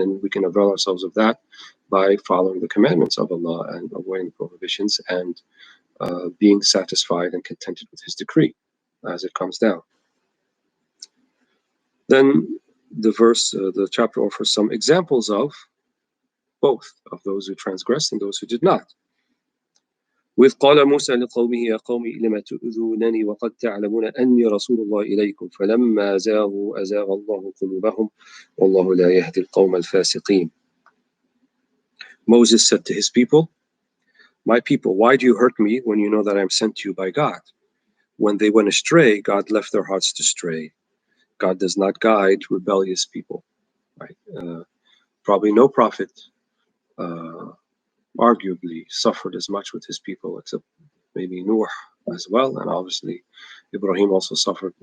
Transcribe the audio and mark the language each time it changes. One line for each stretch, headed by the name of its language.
English: And we can avail ourselves of that by following the commandments of Allah and avoiding the prohibitions, and being satisfied and contented with his decree as it comes down. Then the chapter offers some examples of both, of those who transgressed and those who did not.
Arabic: وإذ قال موسى لقومه يا قوم لم تؤذونني وقد تعلمون أني رسول الله إليكم فلما زاغوا أزاغ الله قلوبهم والله لا يهدي القوم الفاسقين.
English: Moses said to his people, my people, why do you hurt me when you know that I am sent to you by God? When they went astray, God left their hearts to stray. God does not guide rebellious people. Right? Probably no prophet arguably suffered as much with his people, except maybe Noah as well, and obviously Ibrahim also suffered.